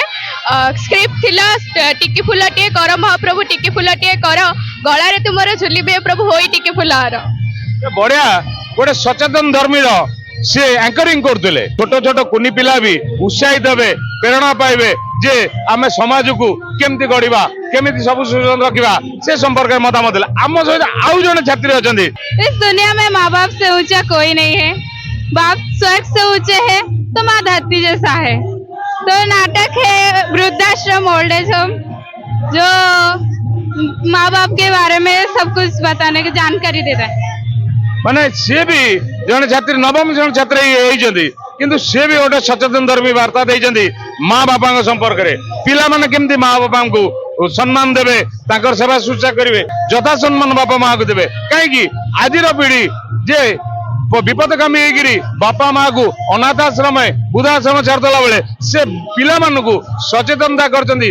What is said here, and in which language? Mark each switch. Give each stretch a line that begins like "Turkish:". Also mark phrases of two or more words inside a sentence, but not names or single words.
Odia: ସ୍କ୍ରିପ୍ଟ ଥିଲା ଟିକି ଫୁଲଟିଏ କର ମହାପ୍ରଭୁ ଟିକି ଫୁଲଟିଏ କର, ଗଳାରେ ତୁମର ଝୁଲିବେ ପ୍ରଭୁ ହୋଇ ଟିକି ଫୁଲହାର। ବଢିଆ ଗୋଟେ ସଚେତନ ଧର୍ମୀର ସେ ଆଙ୍କରିଂ କରୁଥିଲେ। ଛୋଟ ଛୋଟ କୁନି ପିଲା ବି ଉତ୍ସାହିତ ହେବେ, ପ୍ରେରଣା ପାଇବେ ଯେ ଆମେ ସମାଜକୁ କେମିତି ଗଢିବା, କେମିତି ସବୁ ସୁଯୋଗ ରଖିବା, ସେ ସମ୍ପର୍କରେ ମତାମତ ଦେଲେ। ଆମ ସହିତ ଆଉ ଜଣେ ଛାତ୍ରୀ ଅଛନ୍ତି।
Hindi: इस दुनिया में माँ बाप से ऊंचा कोई नहीं है, बाप स्वर्ग से ऊंचे है तो माँ धरती जैसा है। तो नाटक है वृद्धाश्रम
English: old age home,
Hindi: जो माँ बाप के बारे में सब कुछ बताने की जानकारी देता है।
Odia: ମାନେ ସିଏ ବି ଜଣେ ଛାତ୍ରୀ, ନବମ ଜଣେ ଛାତ୍ରୀ ହେଇଛନ୍ତି, କିନ୍ତୁ ସିଏ ବି ଗୋଟେ ସଚେତନ ଧର୍ମୀ ବାର୍ତ୍ତା ଦେଇଛନ୍ତି ମା ବାପାଙ୍କ ସମ୍ପର୍କରେ। ପିଲାମାନେ କେମିତି ମା ବାପାଙ୍କୁ ସମ୍ମାନ ଦେବେ, ତାଙ୍କର ସେବା ଶୁଶ୍ରୂଷା କରିବେ, ଯଥା ସମ୍ମାନ ବାପା ମାଆକୁ ଦେବେ। କାହିଁକି ଆଜିର ପିଢି ଯେ ବିପଦଗାମୀ ହେଇକିରି ବାପା ମାଆକୁ ଅନାଥ ଆଶ୍ରମ ବୃଦ୍ଧାଶ୍ରମ ଛାଡ଼ିଦେଲା ବେଳେ ସେ ପିଲାମାନଙ୍କୁ ସଚେତନତା କରିଛନ୍ତି।